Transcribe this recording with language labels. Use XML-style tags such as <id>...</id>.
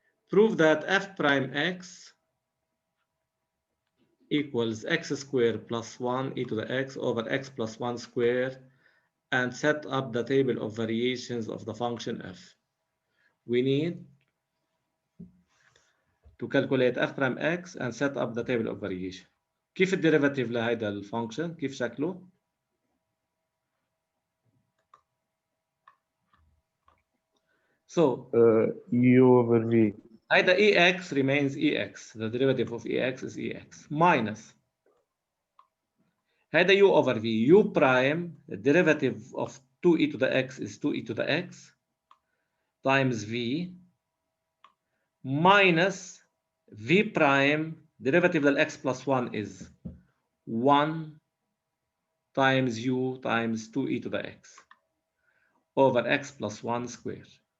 <en>Prove that f prime x equals x squared plus 1 e to the x over x plus 1 squared, and set up the table of variations of the function f. We need to calculate f prime x and set up the table of variation.</en> <ar>كيف الديريفاتيف لهيدا الفانكشن؟ كيف شكله؟ So</ar> <en>U over V. هيدا ex remains ex. The derivative of ex is ex minus هيدا u over v. U prime, the derivative of 2e to the x is 2e to the x times v minus v prime, derivative of x plus 1 is 1 times u times 2e to the x over x plus 1 squared.</en>